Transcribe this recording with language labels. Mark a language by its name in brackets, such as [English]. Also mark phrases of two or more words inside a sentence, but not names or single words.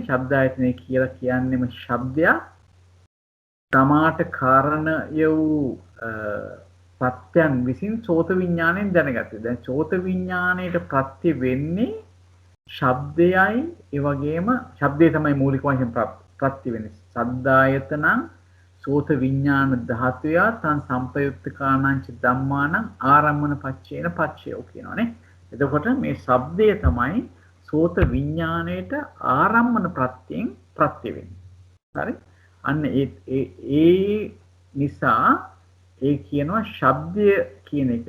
[Sinhala] ශබ්දායතනය කියලා කියන්නේම ශබ්දයක් තමාට කාරණය වූ ප්‍රත්‍යයන් විසින් සෝත විඥාණයෙන් දැනගත්තේ. දැන් සෝත විඥාණයට ප්‍රත්‍ය වෙන්නේ ශබ්දයයි. ඒ වගේම ශබ්දේ තමයි මූලික වශයෙන් ප්‍රත්‍ය වෙන්නේ. [Pali] සද්දායතනං සෝත විඥාන ධාතුය තං සම්පයුක්තකානංච ධම්මානං ආරම්මන පච්චේන පච්චයෝ කියනවානේ. [Sinhala] එතකොට මේ ශබ්දය තමයි සෝත විඥාණයට ආරම්මන ප්‍රත්‍යයෙන් ප්‍රත්‍ය වෙන්නේ. හරි? අන්න ඒ නිසා ඒ කියනවා ශබ්දය කියන එක.